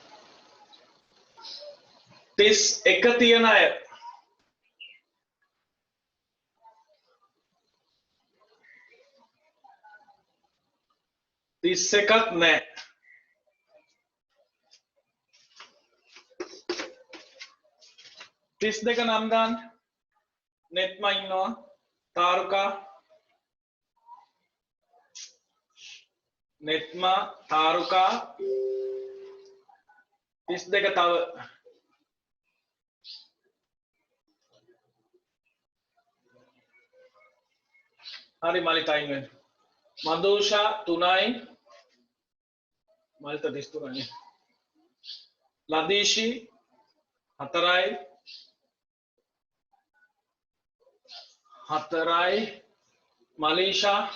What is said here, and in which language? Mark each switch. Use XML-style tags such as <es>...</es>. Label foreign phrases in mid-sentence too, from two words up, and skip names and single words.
<si>31 තියන අය 31ක් නෑ. 32 නම් දාන්න. නෙත්මා ඉන්නවා. तारुका नेत्मा तारुका 32 තව හරි මලිත අයින් වෙන්න මදෝෂා 3යි මලිත 33යි ලදීෂි 4යි 4යි මලීෂා</si>